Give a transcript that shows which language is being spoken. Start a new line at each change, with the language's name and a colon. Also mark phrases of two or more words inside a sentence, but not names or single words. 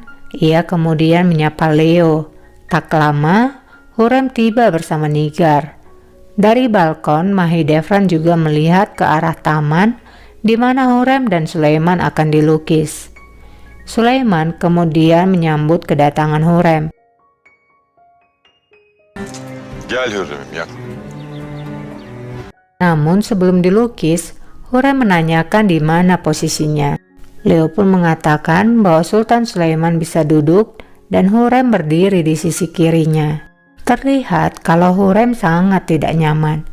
Indonesian: Ia kemudian menyapa Leo. Tak lama, Hurrem tiba bersama Nigar. Dari balkon, Mahidevran juga melihat ke arah taman di mana Hurrem dan Sulaiman akan dilukis. Sulaiman kemudian menyambut kedatangan Hurrem.
Turkish: Gel Hürrem'im gel.
Indonesian: Namun sebelum dilukis, Hurrem menanyakan di mana posisinya. Leo pun mengatakan bahwa Sultan Sulaiman bisa duduk dan Hurrem berdiri di sisi kirinya. Terlihat kalau Hurrem sangat tidak nyaman.